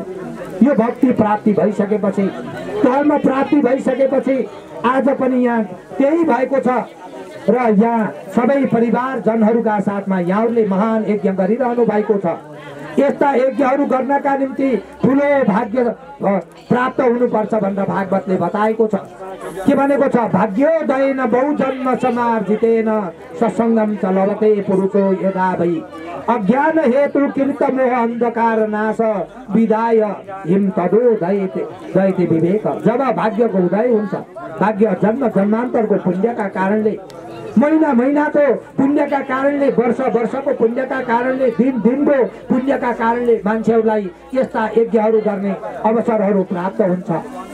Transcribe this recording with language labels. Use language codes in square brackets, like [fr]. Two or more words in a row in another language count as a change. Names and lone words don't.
[ne] यो भक्ति प्राप्ति भइसकेपछि, कर्म प्राप्ति भइसकेपछि आज पनि यहाँ त्यही भएको छ र यहाँ सबै परिवार जनहरूका साथमा यहाँहरूले महान यज्ञ गरिरहनु भएको छ। यस्ता यज्ञहरू गर्नका निम्ति ठुलो भाग्य प्राप्त हुनुपर्छ भनेर भागवतले बताएको छ। के भनेको छ? [sa] भाग्योदयेन बहुजन्म समार्जितेन सत्सङ्गम च लभते पुरुषो यदा भई अज्ञान हेतु कृत मोह अंधकार नाश विदाय हिम तदो दयते विवेक। [ne] जब भाग्यको उदय हुन्छ, भाग्य जन्म जन्मान्तरको पुण्यका कारणले, महीना महीनाको पुण्यका कारणले, वर्ष वर्षको पुण्यका कारणले, दिन दिनको पुण्यका कारणले मान्छेहरूलाई यस्ता यज्ञहरू गर्ने अवसरहरू प्राप्त हुन्छ।